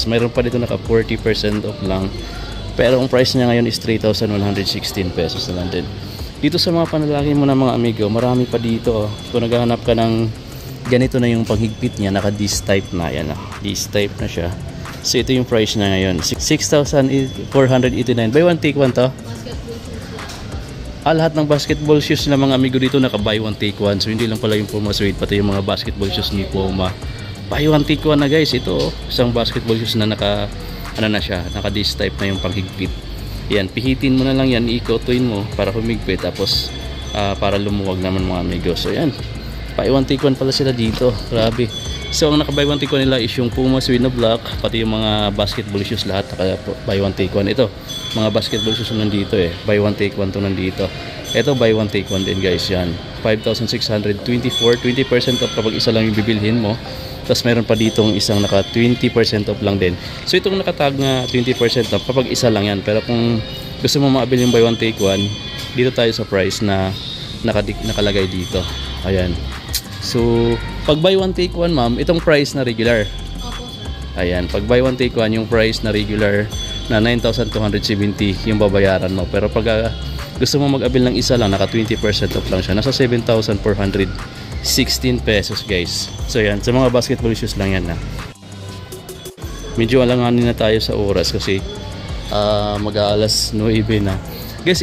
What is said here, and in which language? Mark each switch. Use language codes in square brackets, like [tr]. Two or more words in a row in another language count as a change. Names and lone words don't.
[tl] Mayroon pa dito naka 40% off lang, pero ang price niya ngayon is 3,116 pesos na lang din. Dito sa mga panlalaki mo na mga amigo, marami pa dito. Kung naghahanap ka ng ganito na yung panghigpit niya, naka [en] this type [tl] na yan. [en] This type [tl] na siya. So ito yung price niya ngayon, 6,489. [en] Buy one take one to. [tl] Lahat ng basketball shoes na mga amigo dito naka [en] buy one take one. [tl] So hindi lang pala yung Puma Suede, pati yung mga [en] basketball shoes [tl] ni Puma. [en] Buy one take one na guys. [tl] Ito isang [en] basketball shoes [tl] na naka na siya, naka [en] this type [tl] na yung panghigpit. Yan, pihitin mo na lang yan, ikotuin mo para humigpit, tapos para lumuwag naman mga amigo. So yan, [en] buy one take one [tl] pala sila dito. Grabe. So ang naka [en] buy one take one [tl] nila is yung Puma Suede na black, pati yung mga [en] basketball shoes [tl] lahat naka [en] buy one take one. [tl] Ito mga [en] basketball shoes [tl] nandito [en] buy one take one [tl] to nandito. [en] Ito buy one take one din guys. [tl] Yan, 5,624, 20% off kapag isa lang yung bibilhin mo. Tapos meron pa ditong isang naka 20% off lang din. So itong nakatag na 20% off kapag isa lang yan. Pero kung gusto mo maabil yung [en] buy one take one, [tl] dito tayo sa price na nakalagay dito. Ayan. So pag [en] buy one take one [tl] ma'am, itong price na regular. [en] Ayan, pag buy one take one, [tl] yung price na regular na 9,270 yung babayaran mo. Pero pag gusto mo mag-abil ng isa lang, naka 20% off lang siya, nasa 7,416 pesos guys. So yan, sa mga [en] basketball shoes [tl] lang yan medyo alanganin na tayo sa oras kasi mag-aalas 9 na guys.